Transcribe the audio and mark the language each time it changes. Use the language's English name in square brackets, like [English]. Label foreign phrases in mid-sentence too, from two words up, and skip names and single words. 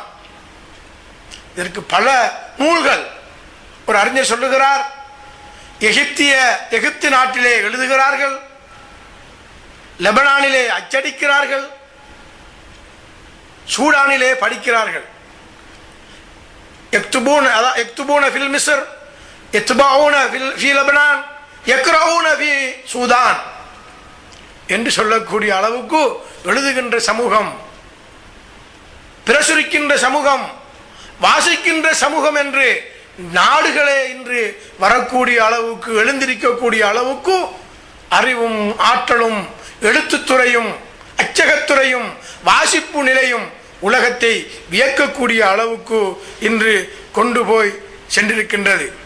[Tamil] இதற்கு பல நூல்கள். ஒரு அறிஞர் சொல்லுகிறார், எகிப்து நாட்டிலே எழுதுகிறார்கள், லெபனானிலே அச்சடிக்கிறார்கள், சூடானிலே படிக்கிறார்கள். [Arabic] يكتبون في مصر، يتبعون في لبنان، يقرؤون في سودان [Tamil] என்று சொல்லக்கூடிய அளவுக்கு எழுதுகின்ற சமூகம், பிரசுரிக்கின்ற சமூகம், வாசிக்கின்ற சமூகம் என்று நாடுகளே இன்று வரக்கூடிய அளவுக்கு, எழுந்திருக்கக்கூடிய அளவுக்கு அறிவும் ஆற்றலும் எழுத்துத்துறையும் அச்சகத்துறையும் வாசிப்பு நிலையும் உலகத்தை வியக்கக்கூடிய அளவுக்கு இன்று கொண்டு போய் சென்றிருக்கின்றது.